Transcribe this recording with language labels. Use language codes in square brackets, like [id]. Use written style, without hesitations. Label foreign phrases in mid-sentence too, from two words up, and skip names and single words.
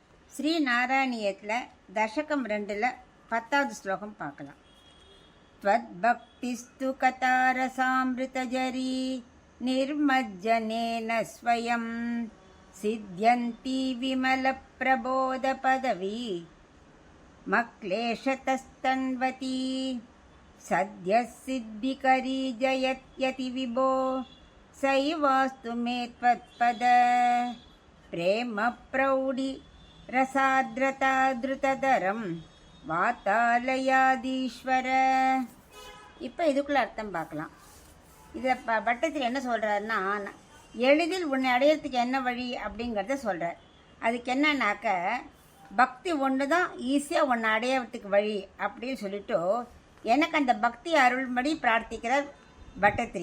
[ta] ஸ்ரீ நாராயணியத்தில் தசகம் 2ல் 10வது ஸ்லோகம் பார்க்கலாம். [sa] त्वद्भक्तिस्तु कतारसामृतजरी निर्मज्जनेन स्वयं सिद्ध्यन्ति विमलप्रबोधपदवी मक्लेशतस्तन्वती सद्यः सिद्धिकरी जयत्यति विभो सैवास्तु मे त्वत्पद प्रेमप्रौढि रसाद्रता द्रुतधरं வாத்தாலயாதீஸ்வர. [ta] இப்போ இதுக்குள்ள அர்த்தம் பார்க்கலாம். இதில் பட்டத்தில் என்ன சொல்கிறாருன்னா, எளிதில் உன்னை அடையிறதுக்கு என்ன வழி அப்படிங்கிறத சொல்கிறார். அதுக்கு என்னன்னாக்க, பக்தி ஒன்று தான் ஈஸியாக உன்னை அடையிறதுக்கு வழி அப்படின்னு சொல்லிட்டு எனக்கு அந்த பக்தி அருள்படி பிரார்த்திக்கிறார் பட்டத்திரி.